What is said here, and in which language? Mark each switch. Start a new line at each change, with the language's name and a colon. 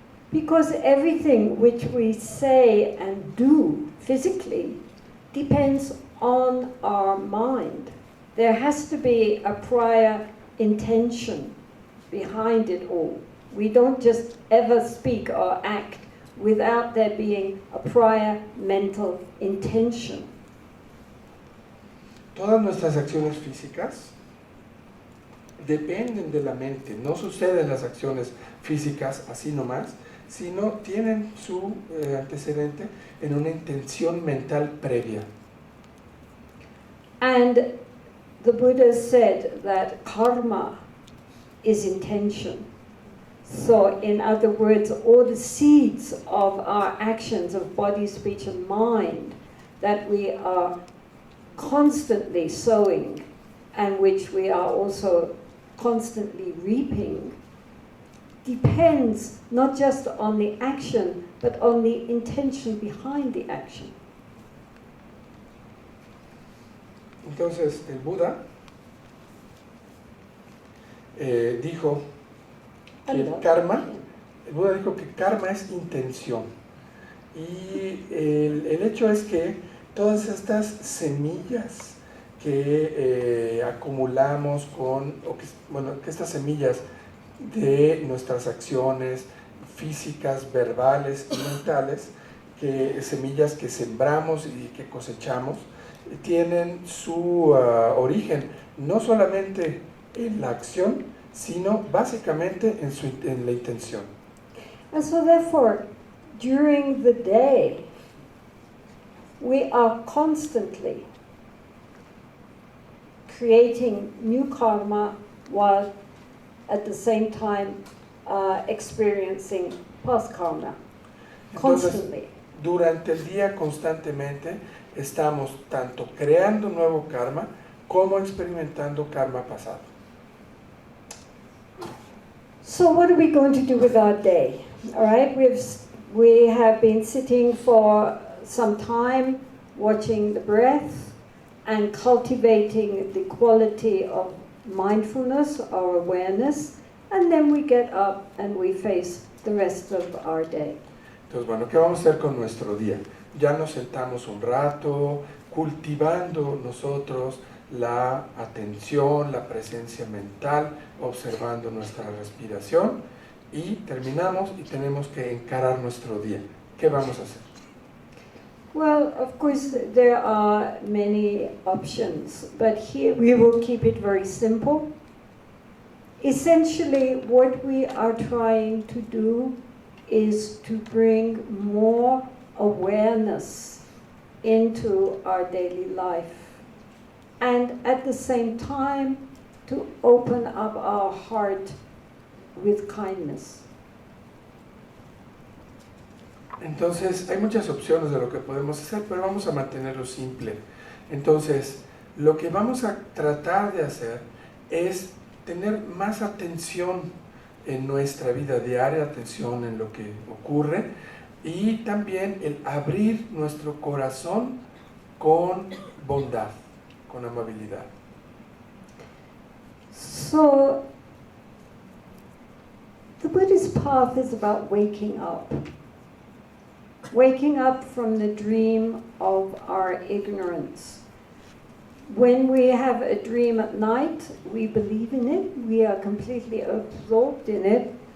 English: Because everything which we say and do physically depends on our mind. There has to be a prior intention behind it all. We don't just ever speak or act without there being a prior mental intention.
Spanish: Todas nuestras acciones físicas dependen de la mente. No suceden las acciones físicas así nomás, sino tienen su antecedente en una intención mental previa.
English: And the Buddha said that karma is intention. So, in other words, all the seeds of our actions of body, speech, and mind that we are constantly sowing and which we are also constantly reaping depends not just on the action, but on the intention behind the action.
Spanish: Entonces, el Buda dijo que el Buda dijo que karma es intención. Y el hecho es que todas estas semillas que acumulamos que estas semillas de nuestras acciones físicas, verbales y mentales, semillas que sembramos y que cosechamos, tienen su origen no solamente en la acción, sino básicamente en la intención.
English: And so therefore, during the day, we are constantly creating new karma while at the same time experiencing past karma. Constantly.
Spanish: Entonces, durante el día constantemente estamos tanto creando nuevo karma como experimentando karma pasado.
English: So what are we going to do with our day? All right, we have been sitting for some time watching the breath and cultivating the quality of mindfulness or awareness, and then we get up and we face the rest of our day.
Spanish: Entonces, bueno, ¿qué vamos a hacer con nuestro día? Ya nos sentamos un rato, cultivando nosotros la atención, la presencia mental, observando nuestra respiración, y terminamos y tenemos que encarar nuestro día. ¿Qué vamos a hacer?
English: Well, of course, there are many options, but here we will keep it very simple. Essentially, what we are trying to do is to bring more awareness into our daily life, and at the same time to open up our heart with kindness.
Spanish: Entonces, hay muchas opciones de lo que podemos hacer, pero vamos a mantenerlo simple. Entonces, lo que vamos a tratar de hacer es tener más atención en nuestra vida diaria, atención en lo que ocurre, y también el abrir nuestro corazón con bondad, con amabilidad.
English: So, the Buddhist path is about waking up. Waking up from the dream of our ignorance. When we have a dream at night, we believe in it, we are completely absorbed in it.